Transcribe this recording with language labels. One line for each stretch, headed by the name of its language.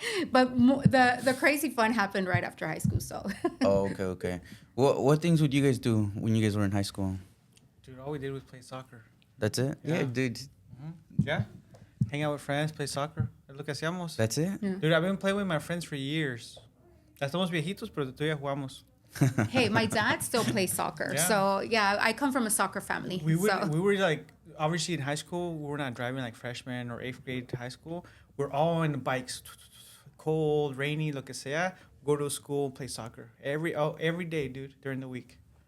English: But the crazy fun happened right after high school, so. Oh, okay. What things would you guys do when you guys were in high school? Dude, all we did was play soccer. That's it? Yeah. Dude. Mm-hmm. Yeah. Hang out with friends, play soccer.
Spanish: Es lo que hacíamos.
English: That's it? Yeah. Dude, I've been playing with my friends for years.
Spanish: Ya estamos viejitos, pero todavía jugamos.
English: Hey, my dad still plays soccer. Yeah. So, yeah, I come from a soccer family. We were like obviously in high school, we're not driving like freshmen or eighth grade to high school. We're all on the bikes, cold, rainy,
Spanish: lo que sea.
English: Go to school, play soccer every day, dude, during the week.